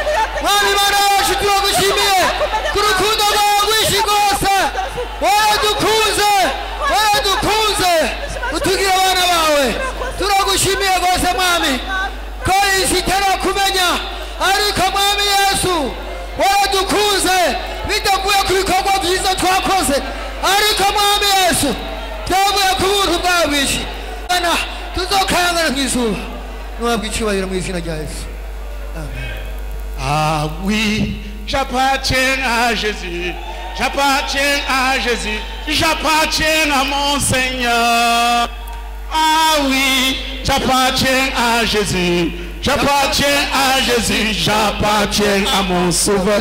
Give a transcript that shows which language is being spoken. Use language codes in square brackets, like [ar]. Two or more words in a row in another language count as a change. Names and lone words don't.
[rw] Mwami Imana yesu turagushimiye ku rukundo rwawe rwinshi rwose waradukunze utugira abana bawe turagushimiye rwose mwami ko isi itarakumenya ariko mwami yesu waradukunze bidavuye ku bikorwa byiza twakoze ariko mwami yesu byavuye ku buntu bwawe bwinshi tuzokangana mu izuba nuhabwa icyubahiro mu izina rya yesu. [fr] Ah oui, j'appartiens à Jésus, j'appartiens à Jésus, j'appartiens à mon Seigneur. Ah oui, j'appartiens à Jésus, j'appartiens à Jésus, j'appartiens à mon Sauveur.